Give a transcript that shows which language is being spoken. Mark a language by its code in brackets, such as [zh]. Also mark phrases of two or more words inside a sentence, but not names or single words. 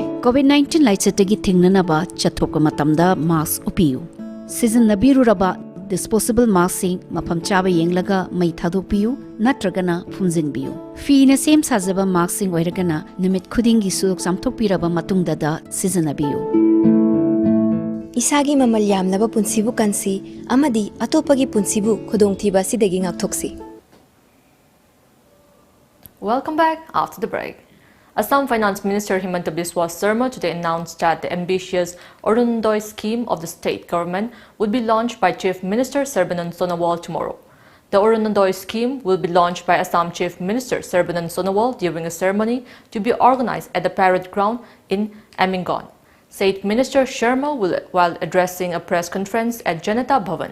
[mni] COVID-19 laichatagi thingnanaba chathokka matamda mask upiyu season nabiru raba [en] disposable mask [mni] sing mafam chaba yenglaga mai thadokpiyu natragana phumjinbiyu fina sem sajaba mask sing oiragana nimit khudingi suk samthokpiraba matungda da season nabiyu Isagi mamal yamlaba punsibu kansi amadi atopagi punsibu khudongthiba sidagi ngakthoksi. [en] Welcome back after the break. Assam Finance Minister Himanta Biswa Sarma today announced that the ambitious Arunodai scheme of the state government would be launched by Chief Minister Sarbanan Sonowal tomorrow. The Arunodai scheme will be launched by Assam Chief Minister Sarbanan Sonowal during a ceremony to be organized at the Parade Ground in Amingon, said Minister Sharma while addressing a press conference at Janata Bhavan.